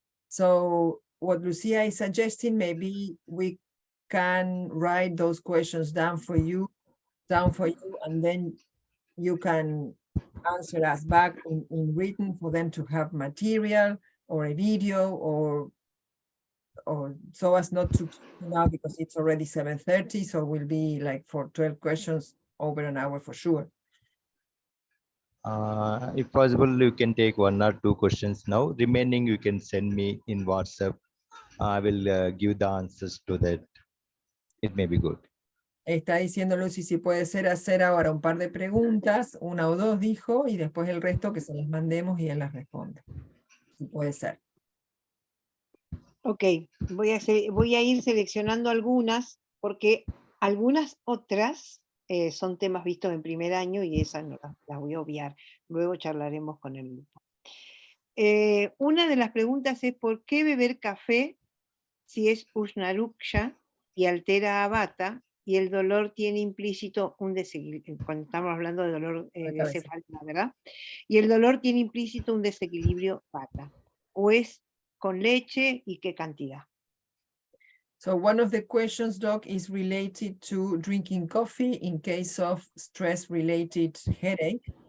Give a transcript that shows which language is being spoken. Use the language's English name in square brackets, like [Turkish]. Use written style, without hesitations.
[English] So what Lucia is suggesting, maybe we can write those questions down for you, and then you can answer us back in written for them to have material or a video or so as not to now because it's already 7:30, so we'll be like for 12 questions over an hour for sure. If possible, you can take 1 or 2 questions now. Remaining, you can send me in WhatsApp. I will give the answers to that. It may be good. [Spanish] Está diciendo Lucy si puede ser hacer ahora un par de preguntas, 1 o 2 dijo, y después el resto que se las mandemos y él las responde. Si puede ser. Ok, voy a ir seleccionando algunas porque algunas otras son temas vistos en primer año y esas no las voy a obviar. Luego charlaremos con el grupo. Una de las preguntas es ¿por qué beber café si es Ushnaruksha y altera a Vata y el dolor tiene implícito un desequilibrio? Cuando estamos hablando de dolor de cefalea, ¿verdad? Y el dolor tiene implícito un desequilibrio Vata. ¿O es con leche y qué cantidad? [English] So one of the questions, Doc, is related to drinking coffee in case of stress-related headache.